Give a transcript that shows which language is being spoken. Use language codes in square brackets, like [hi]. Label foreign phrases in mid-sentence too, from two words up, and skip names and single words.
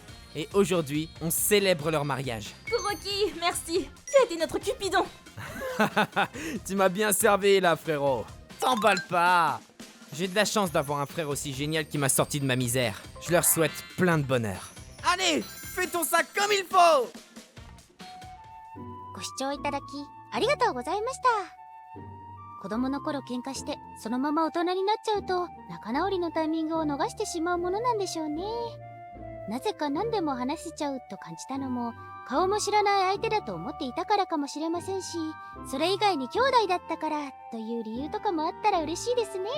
[fr] Et aujourd'hui, on célèbre leur mariage. Kuroki, merci. Tu as été notre Cupidon. Tu m'as bien servi là, frérot. T'emballe pas. J'ai de la chance d'avoir un frère aussi génial qui m'a sorti de ma misère. Je leur souhaite plein de bonheur. Allez, fais ton sac comme il faut. [ja] ご視聴いただきありがとうございました。子供の頃喧嘩してそのまま大人になっちゃうと仲直りのタイミングを逃してしまうものなんでしょうね。なぜか何でも話せちゃうと感じたのも顔も知らない相手だと思っていたからかもしれませんし、それ以外に兄弟だったからという理由とかもあったら嬉しいですね。